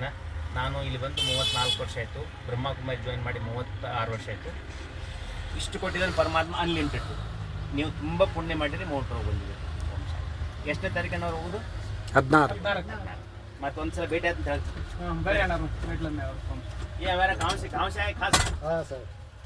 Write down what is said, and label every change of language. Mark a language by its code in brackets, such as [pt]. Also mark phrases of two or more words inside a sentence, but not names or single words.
[kn] ನಾನು ಇಲ್ಲಿ ಬಂದು 34 ವರ್ಷ ಆಯಿತು, ಬ್ರಹ್ಮಕುಮಾರಿ ಜಾಯಿನ್ ಮಾಡಿ 36 ವರ್ಷ ಆಯಿತು. ಇಷ್ಟು ಕೊಟ್ಟಿದ್ದಾನೆ ಪರಮಾತ್ಮ, ಅನ್ಲಿಮಿಟೆಡ್. ನೀವು ತುಂಬ ಪುಣ್ಯ ಮಾಡಿರಿ, ಮೋಟ್ರ್ ಬಂದಿದೆ. ಎಷ್ಟನೇ ತಾರೀಕು ನಾವು ಹೋಗೋದು? 16. ಮತ್ತೊಂದು ಸಲ ಭೇಟಿ ಆಯ್ತು ಅಂತ ಹೇಳ್ತೀನಿ. ಬೇರೆ [hi] ये हमारा गाँव से है खास। हाँ सर.